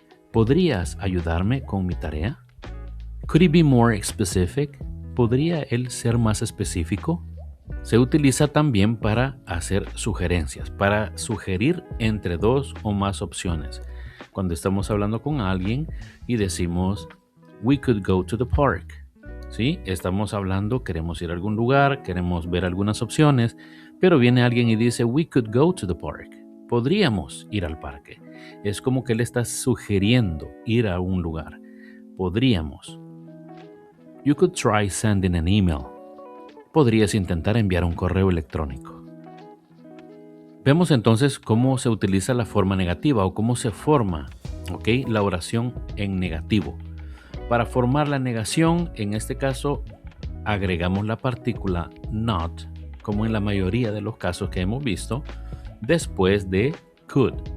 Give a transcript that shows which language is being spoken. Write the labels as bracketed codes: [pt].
[es] ¿Podrías ayudarme con mi tarea? [en] Could he be more specific? [es] ¿Podría él ser más específico? Se utiliza también para hacer sugerencias, para sugerir entre dos o más opciones. Cuando estamos hablando con alguien y decimos [en] we could go to the park. [es] ¿Sí? Estamos hablando, queremos ir a algún lugar, queremos ver algunas opciones, pero viene alguien y dice [en] we could go to the park. [es] Podríamos ir al parque. Es como que le estás sugiriendo ir a un lugar. Podríamos. [en] You could try sending an email. [es] Podrías intentar enviar un correo electrónico. Vemos entonces cómo se utiliza la forma negativa o cómo se forma, ¿ok?, la oración en negativo. Para formar la negación, en este caso, agregamos la partícula not, como en la mayoría de los casos que hemos visto, después de could.